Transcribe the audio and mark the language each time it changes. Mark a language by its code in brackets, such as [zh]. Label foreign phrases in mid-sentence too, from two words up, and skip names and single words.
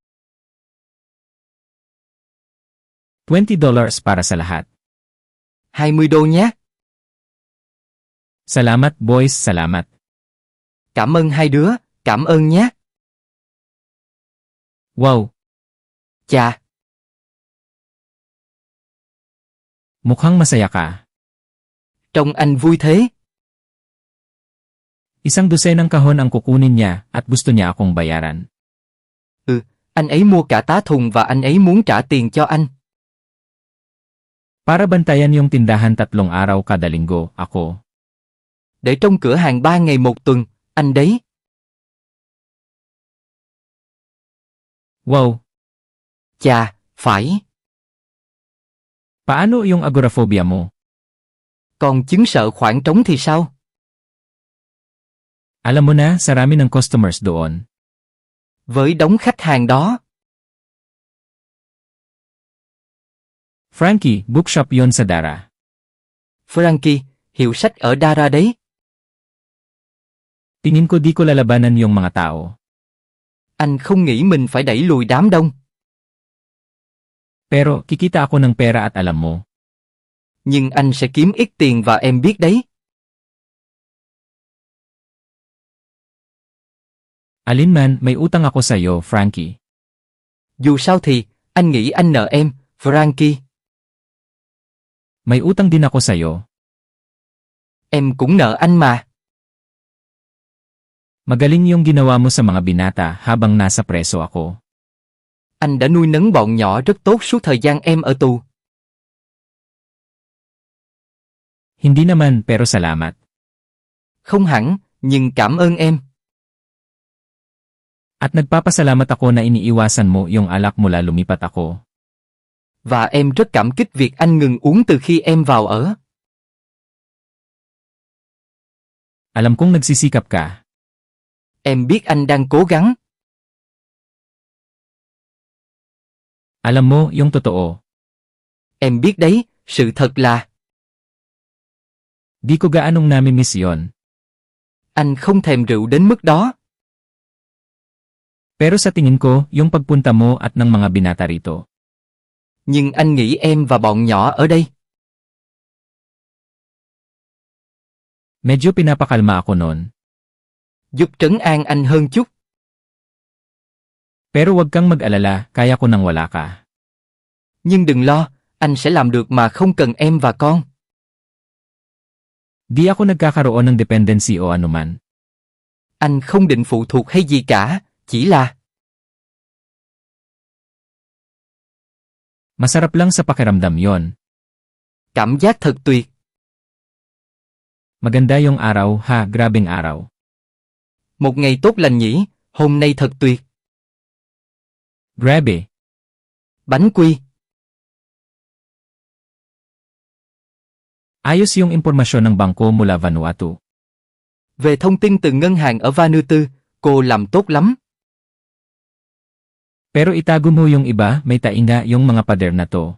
[tl] $20 para sa lahat. [vi] 20 đô nhé. [tl] Salamat boys, salamat. [vi] Cảm ơn hai đứa, cảm ơn nhé. Wow. Chà. [tl] Mukhang masaya ka. [vi] Trông anh vui thế. [tl] Isang dosenang kahon ang kukunin niya at gusto niya akong bayaran. [vi] Anh ấy mua cả tá thùng và anh ấy muốn trả tiền cho anh. [tl] Para bantayan yung tindahan 3 araw kada linggo, ako. [vi] Để trong cửa hàng 3 ngày một tuần, anh đấy. Wow, Chà, phải. [tl] paano yung agoraphobia mo? [vi] Còn chứng sợ khoảng trống thì sao? [tl] Alam mo na, sarami ng customers doon. [vi] Với đống khách hàng đó. [tl] Frankie, bookshop yon sa Dara. [vi] Frankie, hiệu sách ở Dara đấy. [tl] Tingin ko di ko lalabanan yung mga tao. [vi] Anh không nghĩ mình phải đẩy lùi đám đông. [tl] Pero, kikita ako ng pera at alam mo. [vi] Nhưng anh sẽ kiếm ít tiền và em biết đấy. [tl] Alinman, may utang ako sa'yo, Frankie. [vi] Dù sao thì, anh nghĩ anh nợ em, Frankie. [tl] May utang din ako sa'yo. [vi] Em cũng nợ anh mà. [tl] Magaling yung ginawa mo sa mga binata habang nasa preso ako. [vi] Anh đã nuôi nấng bọn nhỏ rất tốt suốt thời gian em ở tù. [tl] Hindi naman, pero salamat. [vi] Không hẳn, nhưng cảm ơn em. [tl] At nagpapasalamat ako na iniiwasan mo yung alak mula lumipat ako. [vi] Và em rất cảm kích việc anh ngừng uống từ khi em vào ở. [tl] Alam kong nagsisikap ka. [vi] Em biết anh đang cố gắng. [tl] Alam mo, yung totoo. [vi] Em biết đấy, sự thật là [tl] Di ko gaanong nami-miss yon. [vi] anh không thèm rượu đến mức đó. [tl] Pero sa tingin ko, yung pagpunta mo at ng mga binata rito. [vi] Nhưng anh nghĩ em và bọn nhỏ ở đây. [tl] Medyo pinapakalma ako nun. [vi] Giúp trấn an anh hơn chút. [tl] Pero wag kang mag-alala, kaya ko nang wala ka. [vi] Nhưng đừng lo, anh sẽ làm được mà không cần em và con. [tl] Di ako nagkakaroon ng dependency o anuman. [vi] Anh không định phụ thuộc hay gì cả, chỉ là [tl] Masarap lang sa pakiramdam yon. [vi] cảm giác thật tuyệt. [tl] Maganda yung araw, ha, grabing araw. [vi] Một ngày tốt lành nhỉ, hôm nay thật tuyệt. [tl] Grabe. [vi] Bánh quy. [tl] Ayos yung impormasyon ng bangko mula Vanuatu. [vi] Về thông tin từ ngân hàng ở Vanuatu, cô làm tốt lắm. [tl] Pero itago mo yung iba, may tainga yung mga pader na to.